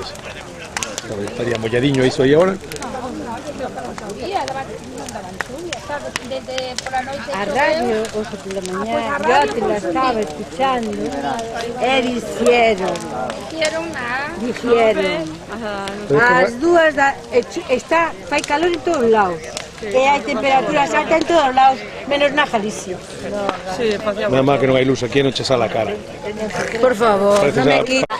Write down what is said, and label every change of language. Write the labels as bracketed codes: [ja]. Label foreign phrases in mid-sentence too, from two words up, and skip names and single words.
[es] Estaría molladiño eso ahí ahora. [gl] A radio, [es] o sea, por la mañana, yo te la estaba escuchando. Dijeron. [gl] As dúas fai calor en todos lados. E hai temperaturas altas en todos lados, menos na Galicia. Nada más que non hai luz aquí, non che sale a cara. Por favor, non me quita.